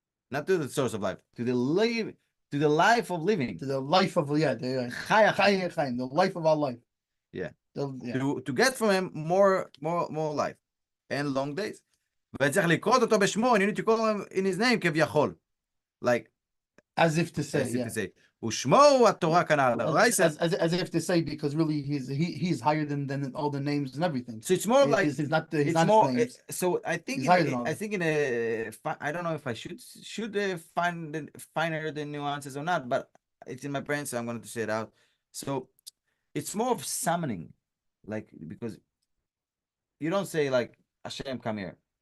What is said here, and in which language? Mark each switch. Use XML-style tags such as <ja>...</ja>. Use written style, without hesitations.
<en>Not to the source of life, to the life of living. To the life of Chaya. the life of our life. Yeah. Yeah. To get from him more life and long days.</en> <he>וצריך לקרוא אותו בשמו,</he> <en>and you need to call him in his name כביכול. Like as if to say, as if yeah. to say,</en> <he>ושמו התורה כנ"ל.</he> <en>As if to say, because really he's higher than all the names and everything. So it's more like he's not it's not more. names. So I think I think in a I don't know if I should find finer the nuances or not, but it's in my brain, so I'm going to say it out. So it's more of summoning, like, because you don't say like Hashem, come here.</en>